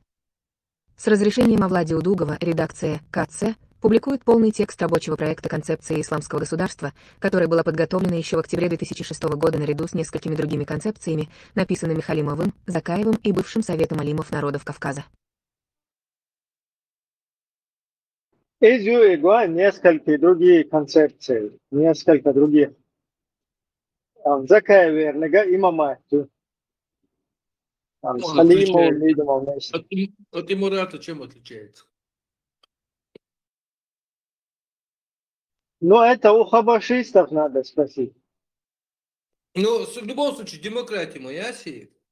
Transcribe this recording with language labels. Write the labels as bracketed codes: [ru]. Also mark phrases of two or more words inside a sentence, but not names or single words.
[ru] С разрешением Мавлади Удугова редакция КЦ публикует полный текст рабочего проекта концепции исламского государства, которая была подготовлена еще в октябре 2006 года наряду с несколькими другими концепциями, написанными Халимовым, Закаевым и бывшим Советом алимов народов Кавказа. Изюигуа несколько другие концепции, несколько других. Закаев вернега имамату. С Халимовым, видимо, вместе. От Имарата чем отличается? Но это у хабашистов надо спросить. Ну, в любом случае, демократия моя сеет.